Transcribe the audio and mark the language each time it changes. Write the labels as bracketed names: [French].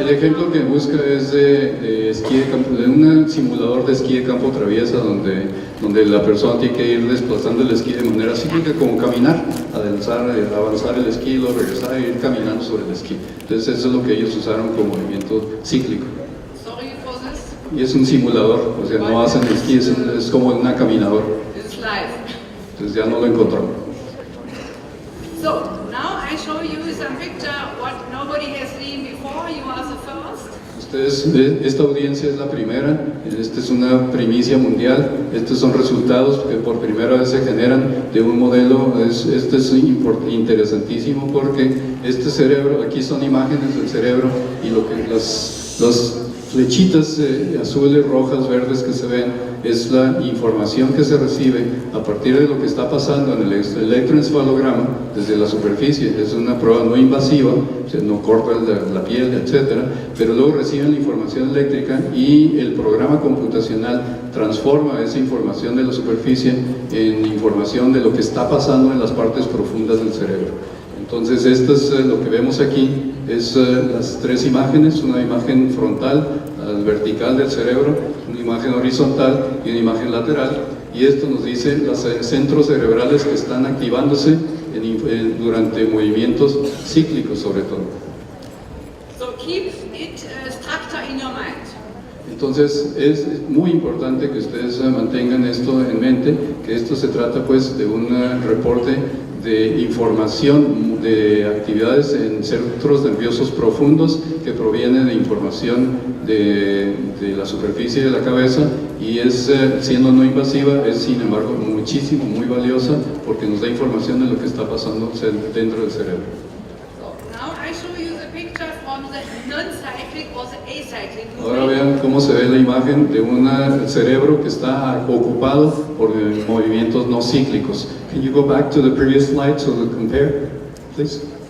[Spanish] El ejemplo que busca es de esquí de campo, de un simulador de esquí de campo traviesa donde la persona tiene que ir desplazando el esquí de manera cíclica, como caminar, avanzar el esquí, luego regresar e ir caminando sobre el esquí. Entonces eso es lo que ellos usaron como movimiento cíclico. [English] Sorry for this. [Spanish] Y es un simulador, o sea, no hacen esquí, es como una caminadora. [English] It's live. [Spanish] Entonces ya no lo encontramos. [English] So now I show you some picture what nobody has seen before. You are the first. [Spanish] Esta audiencia es la primera, esta es una primicia mundial, estos son resultados que por primera vez se generan de un modelo. Este es interesantísimo porque este cerebro, aquí son imágenes del cerebro, y lo que las flechitas azules, rojas, verdes que se ven es la información que se recibe a partir de lo que está pasando en el electroencefalograma desde la superficie. Es una prueba no invasiva, o sea, no corta la piel, etcétera, pero luego reciben la información eléctrica y el programa computacional transforma esa información de la superficie en información de lo que está pasando en las partes profundas del cerebro. Entonces esto es lo que vemos aquí, es las tres imágenes, una imagen frontal, vertical del cerebro, una imagen horizontal y una imagen lateral, y esto nos dice los centros cerebrales que están activándose durante movimientos cíclicos sobre todo. [English] So keep it structure in your mind. [Spanish] Entonces es muy importante que ustedes mantengan esto en mente, que esto se trata pues de un reporte de información de actividades en centros nerviosos profundos que proviene de información de la superficie de la cabeza, y es, siendo no invasiva, es sin embargo muchísimo, muy valiosa porque nos da información de lo que está pasando dentro del cerebro. [English] Now I show you the picture from the non-cyclic or the acyclic [Spanish] Ahora [English] movement. [Spanish] vean cómo se ve la imagen de un cerebro que está ocupado por movimientos no cíclicos. [English] Can you go back to the previous slide so to compare, please?